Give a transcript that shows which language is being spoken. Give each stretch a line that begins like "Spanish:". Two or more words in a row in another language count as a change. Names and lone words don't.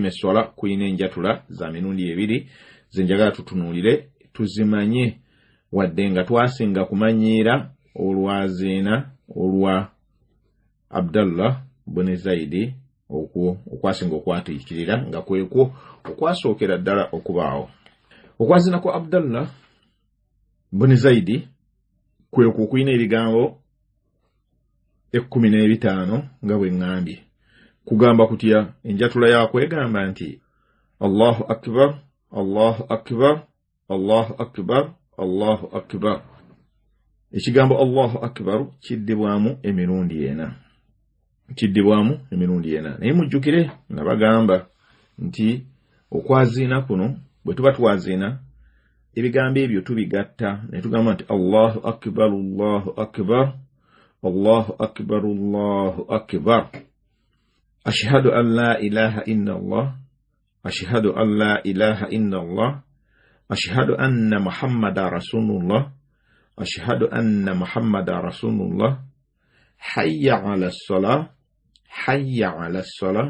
Ganda: esswala kulina enjatula za mirundi 2 zenjagala tutunuulire tuzimanye wadde nga twasinga kumanyiira olwazina olwa Abdullah bin Zaidi okwasinga okwatiikirira nga kwekwo okwasookera ddala okubaawo okwazina kwa Abdullah bin Zaidi kwekwo kulina ebigambo 15 nga bwe ngambye kugamba kutya enjatula yakwe egamba nti
Arabic: الله أكبر الله أكبر الله أكبر الله أكبر
Ganda: ekigambo
Arabic: الله أكبر
Ganda: kiddibwamu emirundi 4 naye mujjukire nabagamba nti okwazina kuno bwe tuba twazina ebigambo ebyo tubigatta ne tugamba nti
Arabic: الله أكبر الله أكبر الله أكبر الله أكبر أشهد أن لا إله إلا الله أشهد أن لا إله إلا الله أشهد أن محمدا رسول الله أشهد أن محمدا رسول الله حي على الصلاة حي على الصلاة